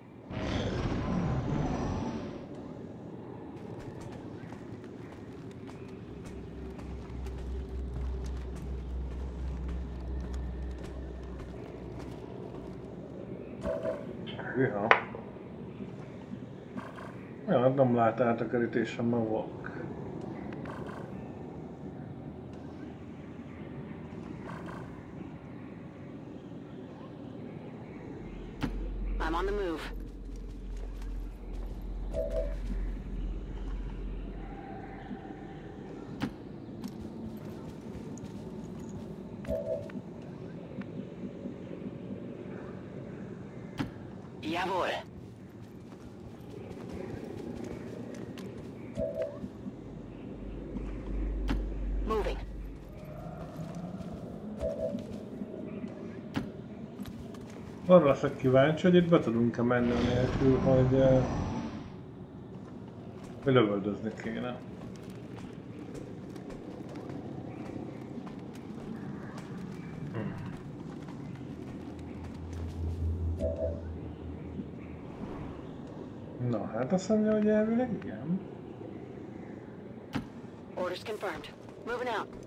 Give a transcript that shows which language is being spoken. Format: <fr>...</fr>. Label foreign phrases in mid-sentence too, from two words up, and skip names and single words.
<hu>Hűha. Ja, nem lát át a kerítésem, ma vak.</hu> <en>I'm on the move. Jawohl. Moving.</en> <hu>Arra leszek kíváncsi, hogy itt be tudunk-e menni nélkül, hogy lövöldözni kéne. Na, hát azt mondja, hogy elvileg igen.</hu> <en>Orders confirmed. Moving out.</en>